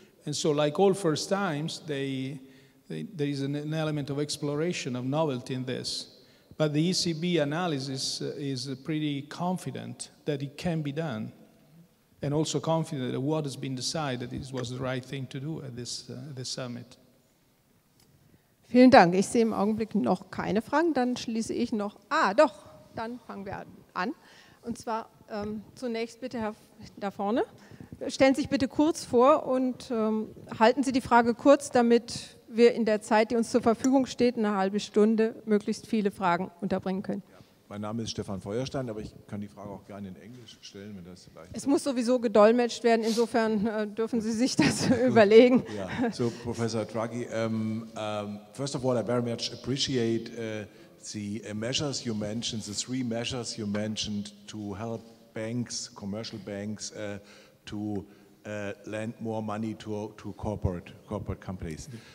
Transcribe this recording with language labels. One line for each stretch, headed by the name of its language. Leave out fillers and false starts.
English: And so, like all first times, there is an element of exploration, of novelty in this. But the ECB analysis is pretty confident that it can be done, and also confident that what has been decided was the right thing to do at this summit.
German: Vielen Dank. Ich sehe im Augenblick noch keine Fragen. Dann schließe ich noch. Doch, dann fangen wir an. Und zwar zunächst bitte Herr da vorne. Stellen Sie sich bitte kurz vor und halten Sie die Frage kurz, damit wir in der Zeit, die uns zur Verfügung steht, eine halbe Stunde, möglichst viele Fragen unterbringen können. Ja, mein Name ist Stefan Feuerstein, aber ich kann die Frage auch gerne in Englisch stellen, wenn das vielleicht... Es muss sowieso gedolmetscht werden, insofern dürfen Sie sich das überlegen.
English: Yeah. So, Professor Draghi, first of all, I very much appreciate the measures you mentioned, the three measures you mentioned to help banks, commercial banks, to lend more money to corporate companies.